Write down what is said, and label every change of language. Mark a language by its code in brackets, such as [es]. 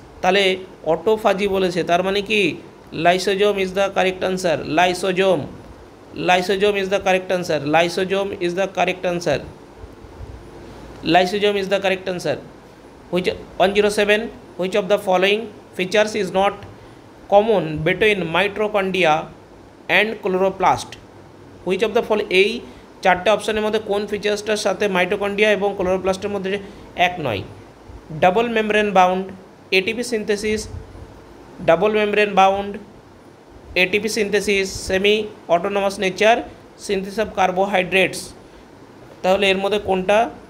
[bn] তাহলে অটোফাজি বলেছে, তার মানে কি [en] Lysosome is the correct answer, lysosome, lysosome is the correct answer, lysosome is the correct answer, lysosome is the correct answer. which 107, which of the following features is not common between mitochondria and chloroplast? which of the following, [bn] এই চারটে অপশানের মধ্যে কোন ফিচার্সটার সাথে mitochondria এবং ক্লোরোপ্লাস্টের মধ্যে এক নয়? [en] Double membrane bound, ATP synthesis, double membrane bound, ATP synthesis, semi autonomous nature, synthesis of carbohydrates. [bn] তাহলে এর মধ্যে কোনটা?